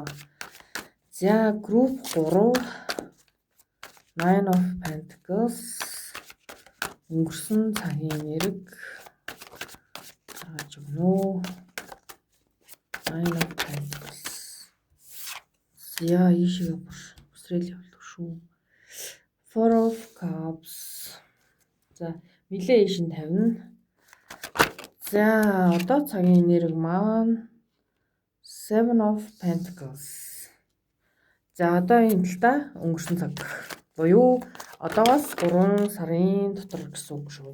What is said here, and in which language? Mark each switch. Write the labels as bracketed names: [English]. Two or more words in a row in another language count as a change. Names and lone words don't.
[Mongolian] За групп 3 [English] Nine of Pentacles [Mongolian] өнгөрсөн цагийн нэрэг гаргаж өгнө үү? [English] Nine of Pentacles. [Mongolian] Яа ийшээ бүсрээл явуулдаг шүү. [English] Four of Cups. [Mongolian] За нилээ ийш нь тавина. За одоо цагийн нэрэг маань [English] Seven of Pentacles. [Mongolian] За одоо энэ талдаа өнгөрсөн цаг буюу одоогоос 3 сарын дотор гэсэн үг шүү.